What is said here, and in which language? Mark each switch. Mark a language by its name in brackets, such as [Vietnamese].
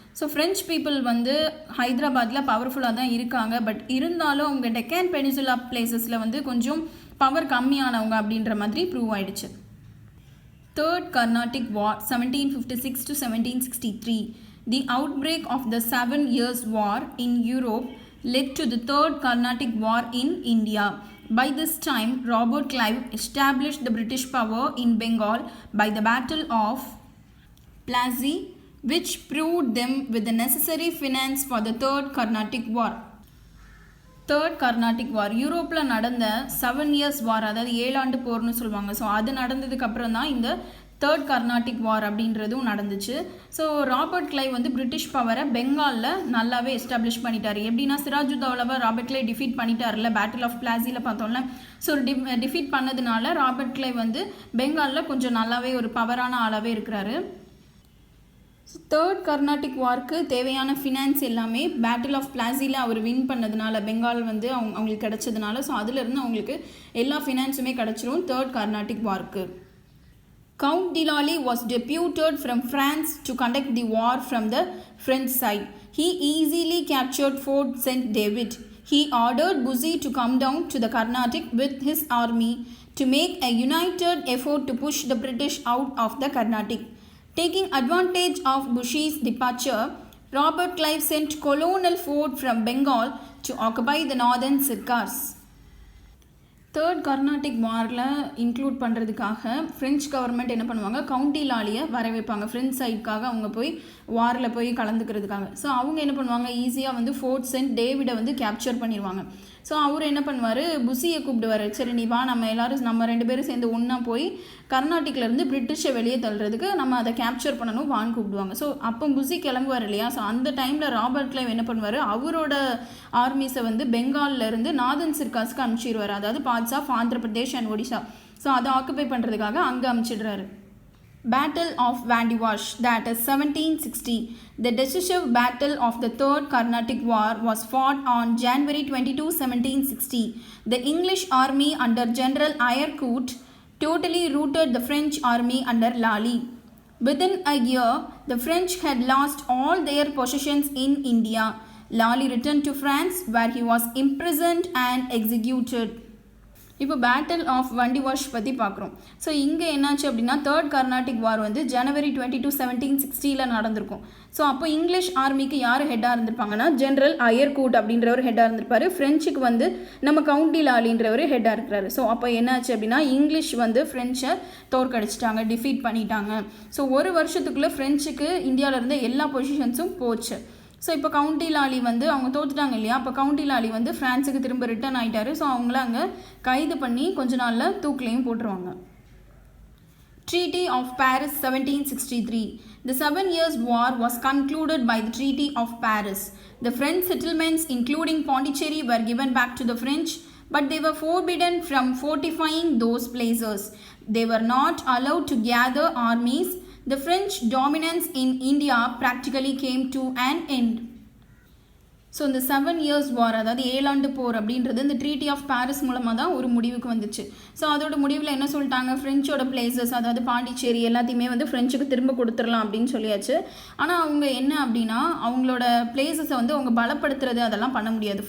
[Tamil] So French people வந்து ஹைதராபாத்தில் பவர்ஃபுல்லாக தான் இருக்காங்க. பட் இருந்தாலும் அவங்க டெக்கான் பெனிசுலா பிளேசஸில் வந்து கொஞ்சம் பவர் கம்மியானவங்க அப்படின்ற மாதிரி ப்ரூவ் ஆகிடுச்சு. [English] Third Carnatic War 1756 to 1763. The outbreak of the 7 Years' War in Europe led to the Third Carnatic War in India. By this time, Robert Clive established the British power in Bengal by the Battle of Plassey, which proved them with the necessary finance for the Third Carnatic War. [Tamil] Third Carnatic வார் யூரோப்பில் நடந்த 7 years வார், அதாவது 7 ஆண்டு போர்னு சொல்லுவாங்க. So அது நடந்ததுக்கப்புறம் தான் இந்த third Carnatic வார் அப்படின்றதும் நடந்துச்சு. ஸோ ராபர்ட் கிளைவ் வந்து பிரிட்டிஷ் பவரை பெங்காலில் நல்லாவே எஸ்டாப்ளிஷ் பண்ணிட்டார். எப்படின்னா சிராஜுத்தௌலாவை Robert Clive defeat பண்ணிட்டார்ல battle of பிளாசியில் பார்த்தோம்ல. ஸோ டிஃபீட் பண்ணதுனால ராபர்ட் கிளைவ் வந்து பெங்காலில் கொஞ்சம் நல்லாவே ஒரு பவரான ஆளாகவே இருக்கிறாரு. தேர்ட் கர்நாடிக் வார்க்கு தேவையான ஃபினான்ஸ் எல்லாமே பேட்டில் ஆஃப் பிளாசியில் அவர் வின் பண்ணதுனால பெங்கால் வந்து அவங்களுக்கு கிடச்சதுனால ஸோ அதிலிருந்து அவங்களுக்கு எல்லா ஃபினான்ஸுமே கிடச்சிரும் third Carnatic வார்க்கு. [English] Count de Lally was deputed from France to conduct the war from the French side. He easily captured Fort St. David. He ordered Bussy to come down to the Carnatic with his army to make a united effort to push the British out of the Carnatic. Taking advantage of Bussy's departure, Robert Clive sent Colonel Ford from Bengal to occupy the northern Sircars. [Tamil] Third Carnatic வாரில் include பண்ணுறதுக்காக French government என்ன பண்ணுவாங்க, count D லாலியை வர வைப்பாங்க French சைடுக்காக அவங்க போய் வாரில் போய் கலந்துக்கிறதுக்காக. ஸோ அவங்க என்ன பண்ணுவாங்க, ஈஸியாக வந்து ஃபோர்ட் சென்ட் டேவிடை வந்து கேப்சர் பண்ணிடுவாங்க. ஸோ அவர் என்ன பண்ணுவார், புசியை கூப்பிடுவார். சரி நீ வா, நம்ம 2 பேரும் சேர்ந்து ஒன்றா போய் கர்நாடிக்லேருந்து பிரிட்டிஷை வெளியே தள்ளுறதுக்கு நம்ம அதை கேப்சர் பண்ணணும் வான்னு கூப்பிடுவாங்க. ஸோ அப்போ புசி கிளம்புவார் இல்லையா. ஸோ அந்த டைமில் ராபர்ட் கிளைவ் என்ன பண்ணுவார், அவரோட ஆர்மிஸை வந்து பெங்காலிலேருந்து நார்தன் சிர்காஸ்க்கு அனுப்பிச்சிடுவார். அதாவது parts of Andhra Pradesh and Odisha. So அதை ஆக்குபை பண்ணுறதுக்காக அங்கே அனுப்பிச்சிடுறாரு. [English] Battle of Vandivash, that is 1760. The decisive battle of the Third Carnatic War was fought on January 22, 1760. The English army under General Aercourt totally routed the French army under Lally. Within a year, the French had lost all their possessions in India. Lally returned to France, where he was imprisoned and executed. [Tamil] இப்போ battle of வண்டிவாஷ் பற்றி பார்க்குறோம். So இங்கே என்னாச்சு அப்படின்னா third Carnatic வார் வந்து ஜனவரி 22, 1760 நடந்திருக்கும். So அப்போ English ஆர்மிக்கு யார் ஹெட்டாக இருந்திருப்பாங்கன்னா ஜென்ரல் அயர்கூட் அப்படின்றவர் ஹெட்டாக இருந்திருப்பார். ஃப்ரெஞ்சுக்கு வந்து நம்ம கவுண்ட் டி லாலின்றவர் ஹெட்டாக இருக்கிறாரு. ஸோ அப்போ என்னாச்சு அப்படின்னா இங்கிலீஷ் வந்து ஃப்ரெஞ்சை தோற்கடிச்சிட்டாங்க, டிஃபீட் பண்ணிட்டாங்க. ஸோ ஒரு வருஷத்துக்குள்ளே ஃப்ரெஞ்சுக்கு இந்தியாவிலேருந்து எல்லா பொசிஷன்ஸும் போச்சு. ஸோ இப்போ கவுண்ட் டி லாலி வந்து அவங்க தோத்துட்டாங்க இல்லையா. அப்போ கவுண்ட் டி லாலி வந்து ஃப்ரான்ஸுக்கு திரும்ப ரிட்டர்ன் ஆகிட்டார். ஸோ அவங்கள அங்கே கைது பண்ணி கொஞ்ச நாளில் தூக்கிலையும் போட்டுருவாங்க. [English] Treaty of Paris 1763. The 7 Years' War was concluded by the Treaty of Paris. The French settlements including Pondicherry were given back to the French, but they were forbidden from fortifying those places. They were not allowed to gather armies. The French dominance in India practically came to an end. [Tamil] So இந்த 7 Years' War அதாவது 7 ஆண்டு போர் அப்படின்றது இந்த treaty of Paris மூலமாக தான் ஒரு முடிவுக்கு வந்துச்சு. ஸோ அதோட முடிவில் என்ன சொல்லிட்டாங்க, ஃப்ரெஞ்சோட பிளேசஸ் அதாவது பாண்டிச்சேரி எல்லாத்தையுமே வந்து ஃப்ரெஞ்சுக்கு திரும்ப கொடுத்துடலாம் அப்படின்னு சொல்லியாச்சு. ஆனால் அவங்க என்ன அப்படின்னா அவங்களோட பிளேசஸை வந்து அவங்க பலப்படுத்துறது அதெல்லாம் பண்ண முடியாது.